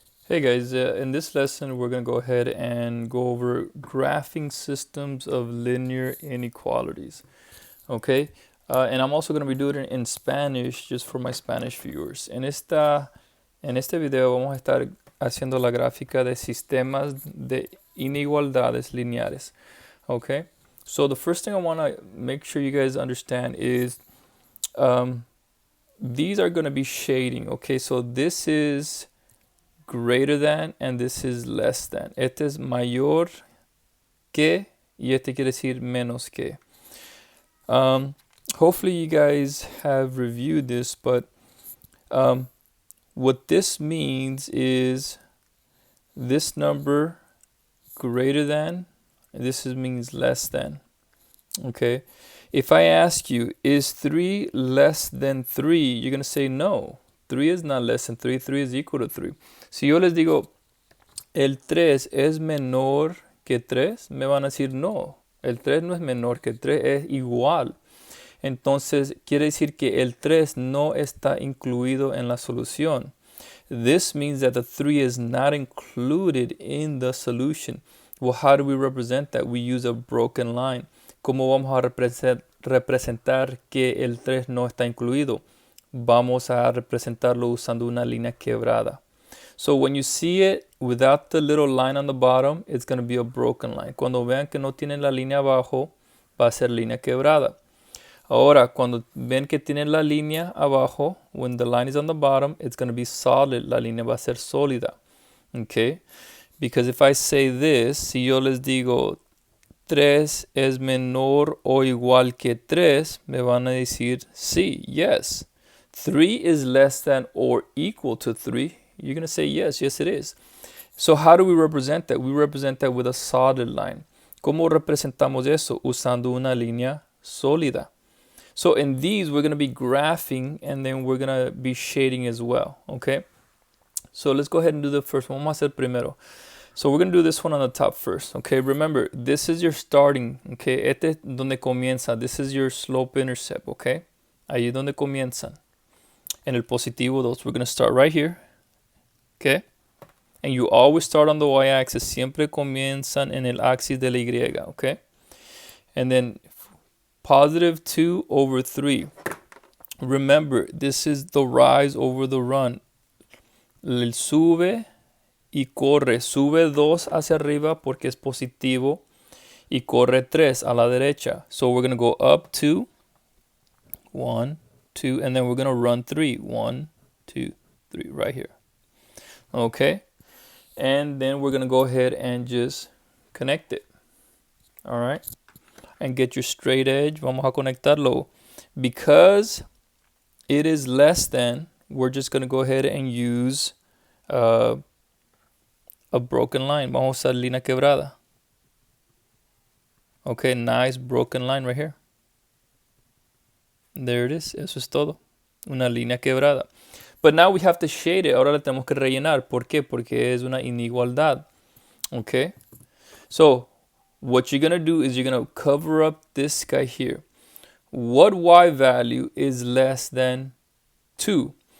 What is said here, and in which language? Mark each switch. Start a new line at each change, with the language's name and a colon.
English: Hey guys, in this lesson we're going to go ahead and go over graphing systems of linear inequalities. Okay, and I'm also going to be doing it in Spanish just for my Spanish viewers.
Spanish: En este video vamos a estar haciendo la gráfica de sistemas de inigualdades lineares.
English: Okay, so the first thing I want to make sure you guys understand is these are going to be shading. Okay, so this is greater than and this is less than.
Spanish: Este es mayor que y este quiere decir menos que.
English: Hopefully you guys have reviewed this, but what this means is this number greater than, and this means less than. Okay, if I ask you, is 3 less than 3? You're going to say no. 3 is not less than 3. 3 is equal to 3.
Spanish: Si yo les digo, el 3 es menor que 3, me van a decir no. El 3 no es menor que 3, es igual. Entonces, quiere decir que el 3 no está incluido en la solución.
English: This means that the 3 is not included in the solution. Well, how do we represent that? We use a broken line.
Spanish: ¿Cómo vamos a representar que el 3 no está incluido? Vamos a representarlo usando una línea quebrada.
English: So when you see it without the little line on the bottom, it's going to be a broken line.
Spanish: Cuando vean que no tienen la línea abajo, va a ser línea quebrada. Ahora, cuando ven que tienen la línea abajo,
English: when the line is on the bottom, it's going to be solid.
Spanish: La línea va a ser sólida. Okay?
English: Because if I say this,
Spanish: si yo les digo 3 es menor o igual que 3, me van a decir sí,
English: yes. 3 is less than or equal to 3. You're going to say yes, yes it is. So how do we represent that? We represent that with a solid line.
Spanish: ¿Cómo representamos eso? Usando una línea sólida.
English: So in these, we're going to be graphing and then we're going to be shading as well, okay? So let's go ahead and do the first one.
Spanish: Vamos a hacer primero.
English: So we're going to do this one on the top first, okay? Remember, this is your starting, okay?
Spanish: Este es donde comienza.
English: This is your slope-intercept, okay?
Spanish: Ahí es donde comienzan. En el positivo 2,
English: we're going to start right here,
Spanish: okay?
English: And you always start on the y-axis.
Spanish: Siempre comienzan en el axis de la y, okay?
English: And then positive 2 over 3. Remember, this is the rise over the run.
Spanish: El sube y corre. Sube 2 hacia arriba porque es positivo y corre 3 a la derecha.
English: So we're going to go up 2, 1, 2, and then we're going to run 3. 1, 2, 3, right here. Okay? And then we're going to go ahead and just connect it. All right? And get your straight edge.
Spanish: Vamos a conectarlo.
English: Because it is less than, we're just going to go ahead and use a broken line.
Spanish: Vamos a usar línea quebrada.
English: Okay, nice broken line right here. There it is.
Spanish: Eso es todo. Una línea quebrada.
English: But now we have to shade it.
Spanish: Ahora la tenemos que rellenar. ¿Por qué? Porque es una inigualdad.
English: Okay? So, what you're going to do is you're going to cover up this guy here. What y value is less than 2?